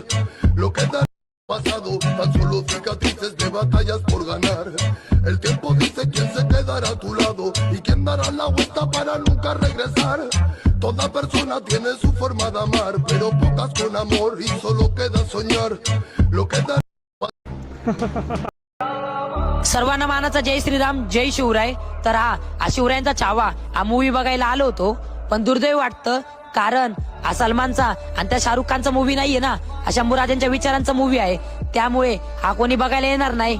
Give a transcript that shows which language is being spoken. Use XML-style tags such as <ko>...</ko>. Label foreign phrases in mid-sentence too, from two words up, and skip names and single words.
<es>Lo que da pasado, tan solo cicatrices de batallas por ganar. El tiempo dice quién se quedará a tu lado y quién dará la vuelta para nunca regresar. Toda persona tiene su forma de amar, pero pocas con amor y solo queda soñar. Lo que da</es> <mr>सर्वांना मानाचा जय श्रीराम जय शिवराय। तर हा शिवरायांचा छावा हा मूवी बघायला आलो होतो, पण दुर्दैव वाटतं कारण हा सलमानचा आणि त्या शाहरुख खानचा मूवी नाहीये ना, हा शंभूराजांच्या विचारांचा मूवी आहे, त्यामुळे हा कोणी बघायला येणार नाही।</mr>